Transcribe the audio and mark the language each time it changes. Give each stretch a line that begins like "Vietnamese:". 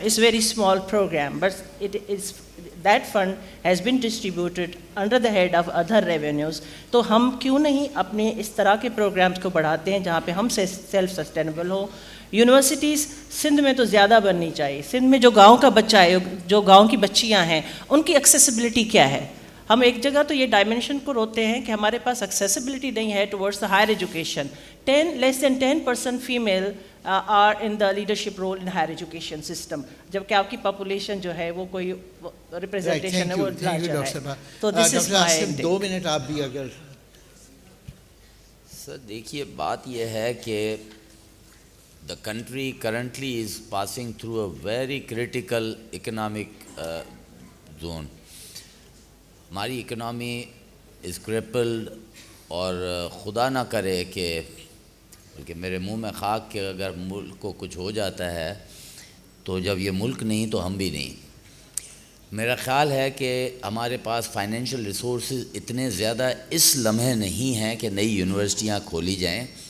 English: It's very small programme but it is that fund has been distributed under the head of other revenues.
Urdu: تو ہم کیوں نہیں اپنے اس طرح کے پروگرامز کو بڑھاتے ہیں جہاں پہ ہم سیلف سسٹینیبل ہو. یونیورسٹیز سندھ میں تو زیادہ بننی چاہیے. سندھ میں جو گاؤں کا بچہ ہے, جو گاؤں کی بچیاں ہیں, ان کی ایکسیسیبلٹی کیا ہے؟ ہم ایک جگہ تو یہ ڈائمینشن کو روتے ہیں کہ ہمارے پاس ایکسیسیبلٹی نہیں ہے towards the higher education.
English: less than 10% female are in the leadership role in higher education system,
Urdu: جبکہ آپ کی پاپولیشن جو ہے وہ کوئی ریپرزنٹیشن ہے وہ لارجر ہے.
English: تو this is my
Urdu: 2 منٹ آپ بھی اگر. سر دیکھیے بات یہ ہے کہ
English: the country currently is passing through a very critical economic zone.
Urdu: ہماری اکنامی
English: is crippled,
Urdu: اور خدا نہ کرے کہ بلکہ میرے منہ میں خاک کہ اگر ملک کو کچھ ہو جاتا ہے تو جب یہ ملک نہیں تو ہم بھی نہیں. میرا خیال ہے کہ ہمارے پاس فائنینشیل ریسورسز اتنے زیادہ اس لمحے نہیں ہیں کہ نئی یونیورسٹیاں کھولی جائیں.